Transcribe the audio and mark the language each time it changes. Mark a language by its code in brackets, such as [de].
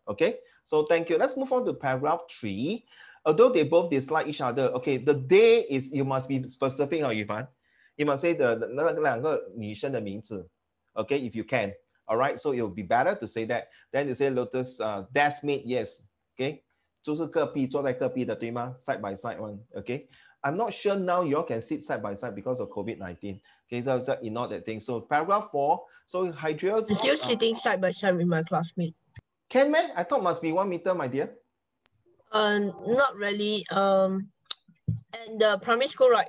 [en] Okay, so thank you. Let's move on to paragraph 3. Although they both dislike each other, okay, the day is, you must be specific, Yifan. You must say the [zh] 两个女生的名字, [en] okay, if you can. All right, so it will be better to say that. Then you say Lotus, desk mate, yes, okay. [zh] 就是隔壁坐在隔壁的对吗 [en] Side by side one, okay. I'm not sure now you all can sit side by side because of COVID-19. Okay, so ignore that thing. So paragraph 4. So Hydria. I'm still sitting side by side with my classmate. Can man? I thought must be 1 meter, my dear. Not really. And the primary school, right?